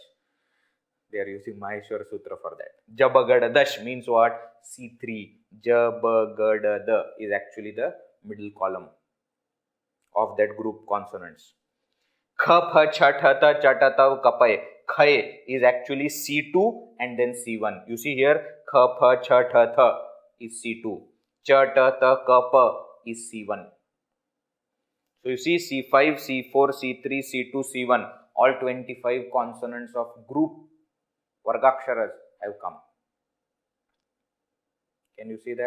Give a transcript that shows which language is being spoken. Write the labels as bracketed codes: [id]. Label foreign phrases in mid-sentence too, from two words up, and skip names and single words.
[en] They are using Maheshvara Sutra for that. Jabagadadash means what? C3. Jabagadada is actually the middle column of that group consonants. [sa] Kha, pha, chatata, chatatav, kapai. [en] Khay is actually C2 and then C1. You see here, [sa] kha, pha, chatata is C2. Chatata, kapa [en] is C1. So you see C5, C4, C3, C2, C1. All 25 consonants of group vargaksharas have come. Can you see that?